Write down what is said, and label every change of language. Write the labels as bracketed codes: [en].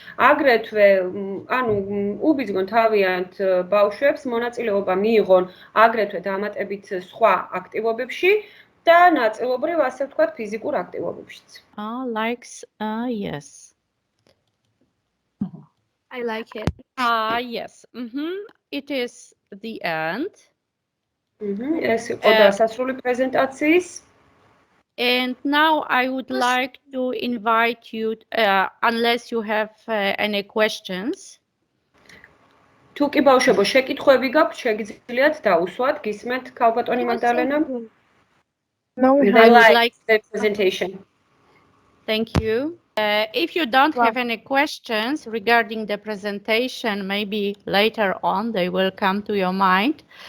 [ka] აგრეთვე, ანუ უბიძგონ თავიანთ ბავშვებს მონაწილეობა მიიღონ აგრეთვე დამატებით სხვა აქტივობებში და ნაწილობრივ ასე ვთქვათ ფიზიკურ აქტივობებშიც. [en] Likes, yes. I like it. Yes. It is the end. [ka] ეს იყო დასასრული პრეზენტაციის. [en] And now I would like to invite you, unless you have any questions. [ka] თუ კი ბავშვებო შეკითხვები გაქვთ, შეგიძლიათ დაუსვათ, გისმენთ ქალბატონი მაგდალენა? [en] No, I would like the presentation. Thank you. If you don't have any questions regarding the presentation, maybe later on they will come to your mind.